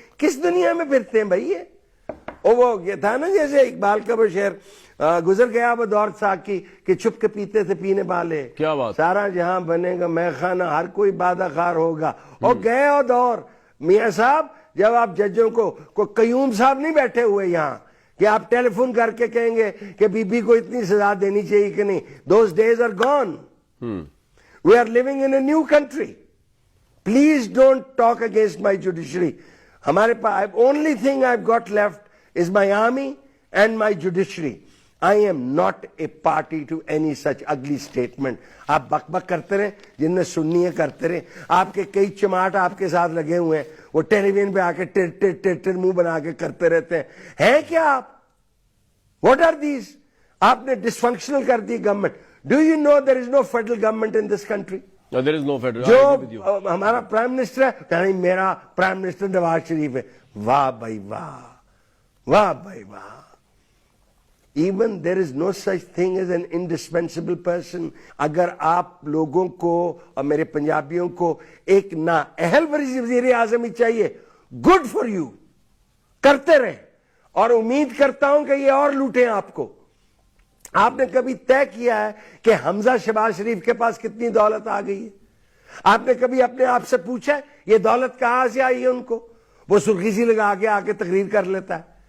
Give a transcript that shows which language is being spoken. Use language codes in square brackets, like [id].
[ur] کس دنیا میں پھرتے ہیں بھائی یہ؟ وہ یہ تھا نا جیسے اقبال کا وہ شعر, گزر گیا وہ دور ساقی کہ چھپ کے پیتے تھے پینے والے, کیا بات, سارا جہاں بنے گا میں خانہ ہر کوئی بادہ خار ہوگا. اور گئے اور دور. میاں صاحب جب آپ ججوں کو قیوم صاحب نہیں بیٹھے ہوئے یہاں کہ آپ ٹیلی فون کر کے کہیں گے کہ بی بی کو اتنی سزا دینی چاہیے کہ نہیں. [en] Those days are gone. We are living in a new country. Please don't talk against my judiciary. [ur] ہمارے پاس [en] Only thing I got left is my army and my judiciary. I am not a party to any such ugly statement. [ur] آپ بک بک کرتے رہے, جن نے سننی ہے کرتے رہے. آپ کے کئی چماٹ آپ کے ساتھ لگے ہوئے ہیں, وہ ٹیلی ویژن پہ آ کے ٹر منہ بنا کے کرتے رہتے ہیں کیا آپ؟ [en] What are these? [ur] آپ نے ڈسفنکشنل کر the government. [en] Do you know there is no federal government in this country? No, there is no federal. [ur] جو ہمارا پرائم منسٹر ہے, یعنی میرا پرائم منسٹر نواز شریف ہے. واہ بھائی واہ, واہ بھائی واہ. [en] Even there is no such thing as an indispensable person. [ur] اگر آپ لوگوں کو اور میرے پنجابیوں کو ایک نااہل وزیر اعظم ہی چاہیے, [en] good for you, [ur] کرتے رہے. اور امید کرتا ہوں کہ یہ اور لوٹیں آپ کو. آپ نے کبھی طے کیا ہے کہ حمزہ شہباز شریف کے پاس کتنی دولت آ گئی ہے؟ آپ نے کبھی اپنے آپ سے پوچھا ہے یہ دولت کہاں سے آئی ہے ان کو؟ وہ سرخی سی لگا کے آ کے تقریر کر لیتا ہے.